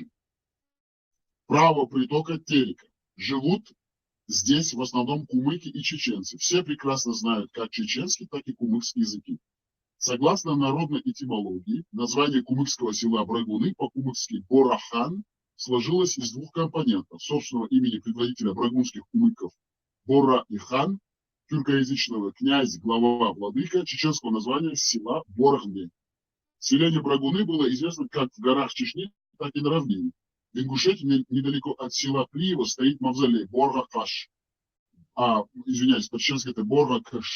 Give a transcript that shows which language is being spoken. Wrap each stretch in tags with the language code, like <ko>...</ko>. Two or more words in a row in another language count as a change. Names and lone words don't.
<ru>Правого притока Терека. Живут здесь в основном кумыки и чеченцы. Все прекрасно знают как чеченский, так и кумыкский языки. Согласно народной этимологии, название кумыкского села Брагуны, по-кумыкски Борахан, сложилось из двух компонентов. Собственного имени предводителя брагунских кумыков Бора и Хан, тюркоязычного князь, глава, владыка, чеченского названия села Боргны. Селение Брагуны было известно как в горах Чечни, так и на равнине. В Ингушетии недалеко от села Плиево стоит мавзолей Боргакаш. Извиняюсь, по-чеченски это Боргакаш.</ru>